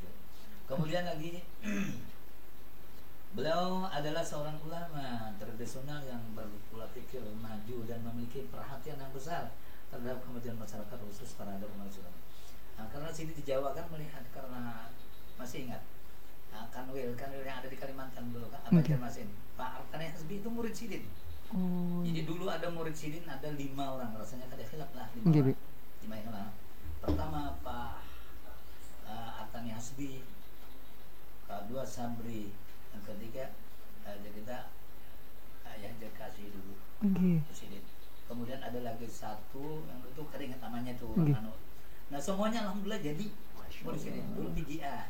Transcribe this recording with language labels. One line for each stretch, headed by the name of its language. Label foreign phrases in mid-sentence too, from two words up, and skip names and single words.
Indonesian: Kemudian lagi beliau adalah seorang ulama tradisional yang berpola pikir maju dan memiliki perhatian yang besar terhadap kemajuan masyarakat khusus terhadap umat Islam. Nah, karena sini di Jawa kan melihat karena masih ingat kanwil yang ada di Kalimantan dulu kan Banjarmasin. Pak Arkani Hasbi itu murid Sidin. Oh. Jadi dulu ada murid Sidin ada 5 orang, rasanya kada khilaf lah 5 Nggih, orang. 5 orang. Pertama Pak Arkani Hasbi, kedua Sabri, yang ketiga kita Ayah Jakasi dulu. Nggih. Sidin. Kemudian ada lagi satu yang itu keringat namanya tuh Nggih. Nah semuanya alhamdulillah jadi murid Sidin. Dulu PGA.